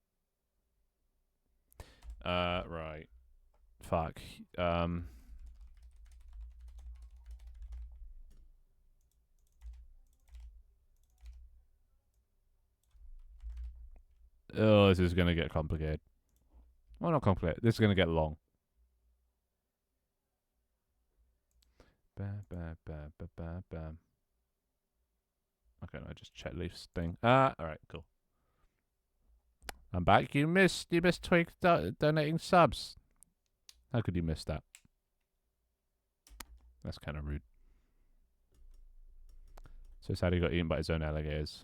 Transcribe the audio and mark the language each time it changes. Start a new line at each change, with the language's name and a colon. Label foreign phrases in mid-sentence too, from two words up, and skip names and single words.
English: Right. Fuck. Oh, this is gonna get complicated. Well, not complicated. This is gonna get long. Bam, bam, bam, bam, bam, bam. Okay, no, just check Leaf's thing. Alright, cool. I'm back. You missed Twig donating subs. How could you miss that? That's kind of rude. So sad he got eaten by his own alligators.